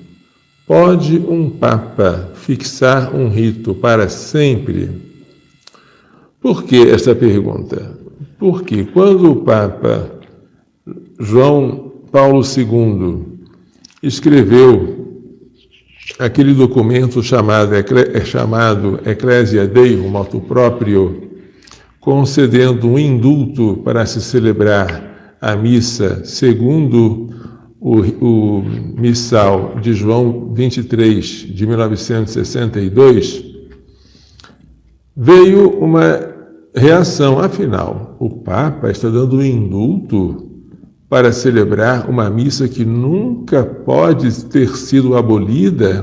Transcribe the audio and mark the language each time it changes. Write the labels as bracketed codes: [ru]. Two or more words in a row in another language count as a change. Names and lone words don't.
[pt] Pode um Papa fixar um rito para sempre? Por que essa pergunta? Porque quando o Papa João Paulo II escreveu aquele documento chamado Ecclesia Dei, [la] motu proprio, [pt] concedendo um indulto para se celebrar a missa segundo o missal de João 23, de 1962, veio uma reação. Afinal, o Papa está dando um indulto para celebrar uma missa que nunca pode ter sido abolida?